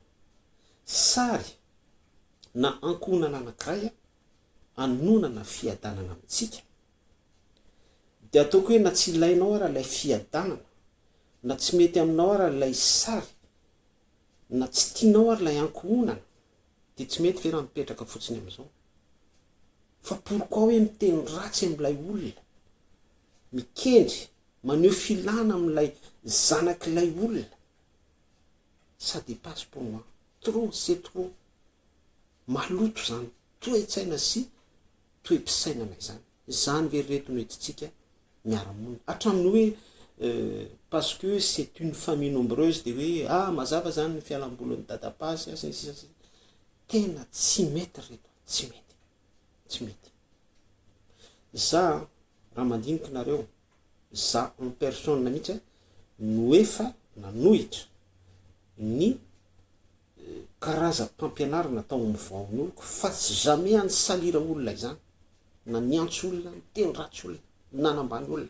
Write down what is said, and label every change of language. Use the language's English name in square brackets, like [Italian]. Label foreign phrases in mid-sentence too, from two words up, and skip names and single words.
[Malagasy] Sary na ankohonana anankiray anonana fiadanana amintsika, de ataoko hoe na tsy ilainao ara ilay fiadanana, na tsy mety aminao ara ilay sary, na tsy tianao ara ilay ankohonana, de tsy mety ve raha mipetraka fotsiny amin'izao. Fa pourquoi hoe miteny ratsy amin'ilay olona, mikendry maneho filana amin'ilay zanak'ilay olona, [French] ça dépasse pour moi. Trop, c'est trop. [Malagasy] Maloto zany, toe-tsaina sy toe-pisainana izany. Zany ve reto no entintsika miara-monina. Hatramin'ny hoe [French] parce que c'est une famille nombreuse [Malagasy] de hoe mazava zany ny fialambolin'ny dadapasy sy tena tsy mety reto, tsy mety, tsy mety. Za raha mandinika nareo, za [French] en personne [Malagasy] mihitsy no efa nanohitra ny karaza-pampianarana tao amin'ny Vahoan'oloko, fa tsy jamais any salira olona izany, na niantso olona, miteny ratsy olona, nanambany olona.